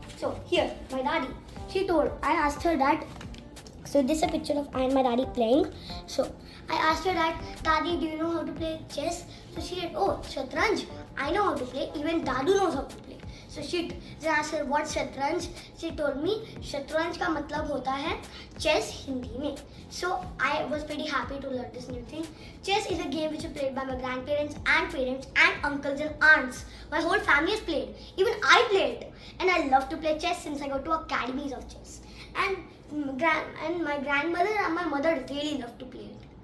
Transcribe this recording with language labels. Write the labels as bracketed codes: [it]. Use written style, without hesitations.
[en] So here, my daddy, I asked her that. So this is a picture of I and my daddy playing. So I asked her that, Daddy, do you know how to play chess? So she said, oh, Shatranj, I know how to play. Even Dadu knows how to play. So she asked her, what's Shatranj? She told me, [hi] Shatranj का मतलब होता है chess Hindi में. [en] So I was pretty happy to learn this new thing. Chess is a game which is played by my grandparents and parents and uncles and aunts. My whole family has played. Even I played. And I love to play chess since I go to academies of chess. And my grandmother and my mother really love to play it.